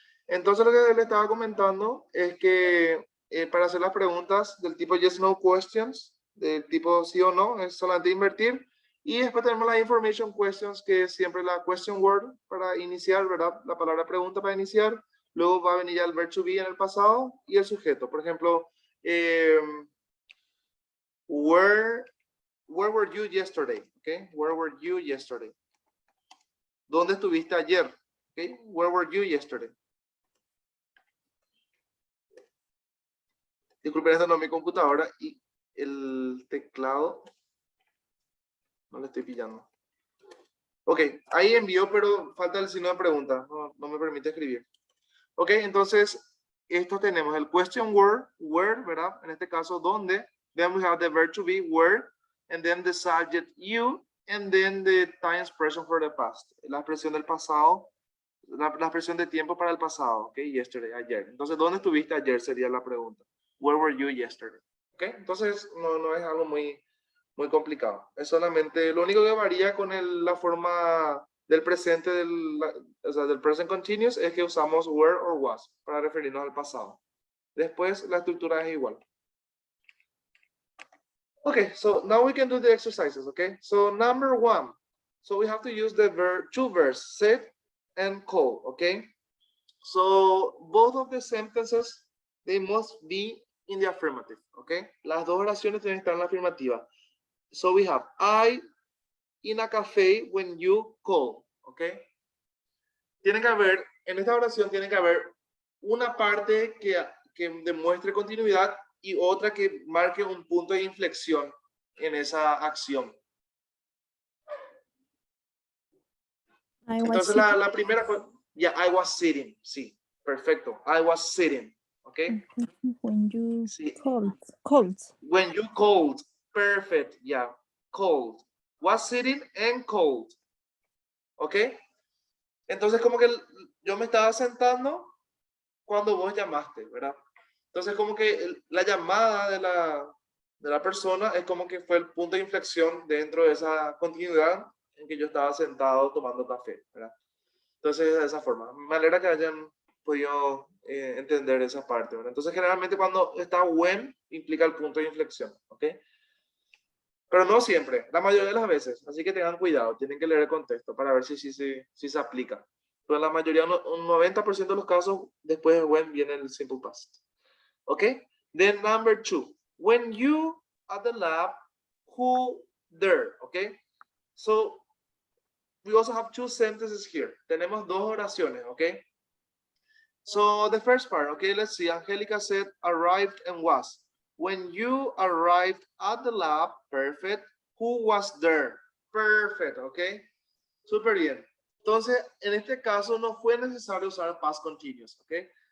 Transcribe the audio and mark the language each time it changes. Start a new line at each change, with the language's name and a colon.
Spanish: Entonces lo que le estaba comentando es que para hacer las preguntas del tipo yes, no questions, del tipo sí o no, es solamente invertir. Y después tenemos las information questions, que es siempre la question word para iniciar, ¿verdad? La palabra pregunta para iniciar. Luego va a venir ya el verb to be en el pasado y el sujeto.
English: Por ejemplo, where were you yesterday? Okay, where were you yesterday? ¿Dónde estuviste ayer? Okay, where were you yesterday?
Spanish: Disculpen, esta no es mi computadora y el teclado no le estoy pillando. Ok, ahí envió, pero falta el signo de pregunta. No me permite escribir. Ok, entonces, esto tenemos el question word, where, ¿verdad? En este caso, ¿dónde?
English: Then we have the verb to be, where, and then the subject, you, and then the time expression for the past.
Spanish: La expresión del pasado, la expresión de tiempo para el pasado, ok, yesterday, ayer. Entonces, ¿dónde estuviste ayer? Sería la pregunta.
English: Where were you yesterday?
Spanish: Ok, entonces no es algo muy complicado. Es solamente, lo único que varía con la forma del presente, del present continuous, es que usamos were or was para referirnos al pasado. Después, la estructura es igual.
English: Okay, so now we can do the exercises, okay? So number 1, so we have to use the two verbs, sit and call, okay? So both of the sentences, they must be in the affirmative, okay?
Spanish: Las dos oraciones tienen que estar en la afirmativa.
English: So we have, I in a cafe when you call, okay?
Spanish: Tiene que haber, en esta oración tiene que haber una parte que demuestre continuidad y otra que marque un punto de inflexión en esa acción.
English: I was
Spanish: Entonces
English: sitting. la primera fue, yeah, I was sitting, sí, perfecto, I was sitting, okay? When you
Spanish: Sí.
English: called. When you called, perfect, yeah, called, was sitting and called, okay?
Spanish: Entonces como que yo me estaba sentando cuando vos llamaste, ¿verdad? Entonces como que la llamada de la persona es como que fue el punto de inflexión dentro de esa continuidad en que yo estaba sentado tomando café, ¿verdad? Entonces de esa forma, me alegra que hayan podido entender esa parte, ¿verdad? Entonces generalmente cuando está when implica el punto de inflexión, ¿ok? Pero no siempre, la mayoría de las veces, así que tengan cuidado, tienen que leer el contexto para ver si se aplica. Pero en la mayoría, un 90% de los casos, después de when viene el simple past.
English: Okay, then number 2, when you at the lab, who there, okay? So we also have 2 sentences here. Tenemos 2 oraciones, okay? So the first part, okay, let's see. Angelica said arrived and was. When you arrived at the lab, perfect. Who was there? Perfect, okay? Súper bien.
Spanish: Entonces, en este caso no fue necesario usar past continuous, okay?